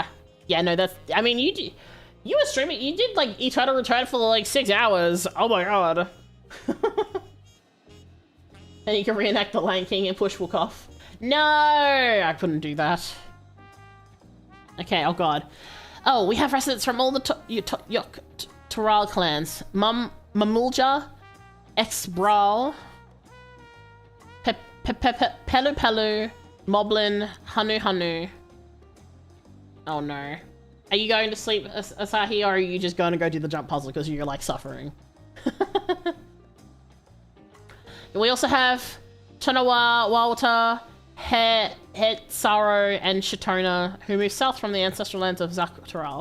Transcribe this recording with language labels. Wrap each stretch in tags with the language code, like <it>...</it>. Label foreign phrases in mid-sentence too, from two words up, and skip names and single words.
<en>Yeah, no, that's, I mean, you were streaming, you did like Eternal Return for like 6 hours. Oh my god. And you can reenact the Lion King and push Wook off. No! I couldn't do that. Okay, oh god. Oh, we have residents from all the Toral clans. Mamulja, Exbral, Pelu Pelu, Moblin, Hanu Hanu. Oh no. Are you going to sleep, Asahi, or are you just going to go do the jump puzzle because you're like suffering? We also have Tonawa, Walter, Hetsaro, and Shitona, who moved south from the ancestral lands of Toral.</en>